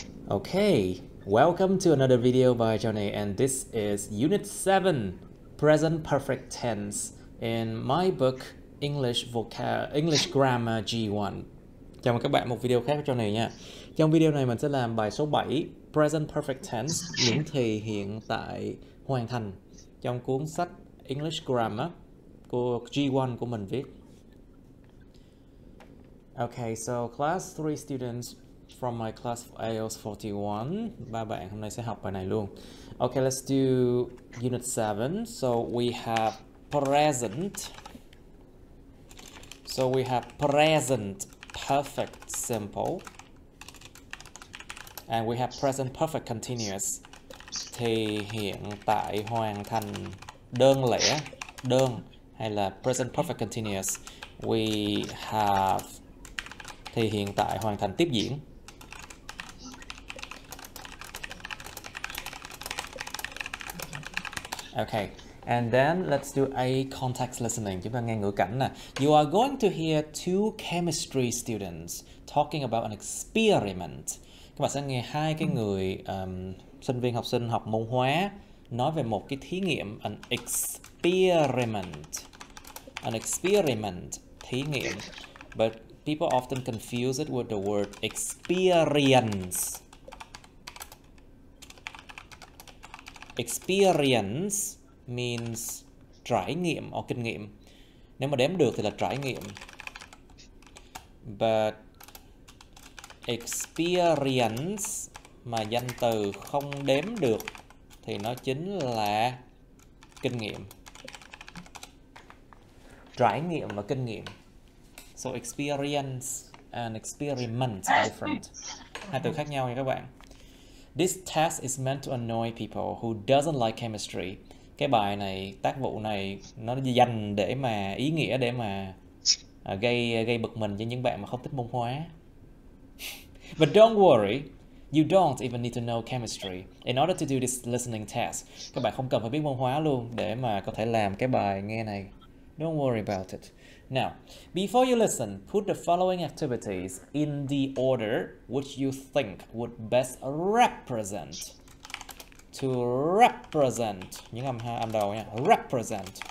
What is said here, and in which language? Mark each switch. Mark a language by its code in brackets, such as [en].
[en] Okay, welcome to another video by Johnny, and this is Unit 7, Present Perfect Tense in my book English Grammar G1. [vi] Chào mừng các bạn một video khác của Johnny nha. Trong video này mình sẽ làm bài số 7, Present Perfect Tense, những thì hiện tại hoàn thành trong cuốn sách English Grammar của G1 của mình viết. [en] Okay, so class 3 students from my class of IELTS 41. [vi] Ba bạn hôm nay sẽ học bài này luôn. [en] Okay, let's do Unit 7. So we have present. So we have present perfect simple. And we have present perfect continuous. [vi] Thì hiện tại hoàn thành đơn lẻ, đơn hay là present perfect continuous. [en] We have [vi] thì hiện tại hoàn thành tiếp diễn. [en] Okay, and then let's do a context listening. [vi] Chúng ta nghe ngữ cảnh nè. [en] You are going to hear two chemistry students talking about an experiment. [vi] Các bạn sẽ nghe hai cái người sinh viên học sinh học môn hóa nói về một cái thí nghiệm, an experiment. [en] An experiment, thí nghiệm. But people often confuse it with the word experience. Experience means [vi] trải nghiệm hoặc kinh nghiệm. Nếu mà đếm được thì là trải nghiệm. [en] But experience [vi] mà danh từ không đếm được thì nó chính là kinh nghiệm. Trải nghiệm và kinh nghiệm. [en] So experience and experiment are different. [vi] Hai từ khác nhau nha các bạn. [en] This task is meant to annoy people who doesn't like chemistry. [vi] Cái bài này, tác vụ này nó dành để mà ý nghĩa để mà gây bực mình cho những bạn mà không thích môn hóa. [en] But don't worry, you don't even need to know chemistry in order to do this listening test. [vi] Các bạn không cần phải biết môn hóa luôn để mà có thể làm cái bài nghe này. [en] Don't worry about it. Now, before you listen, put the following activities in the order which you think would best represent. To represent, [vi] những âm đầu nha. Represent.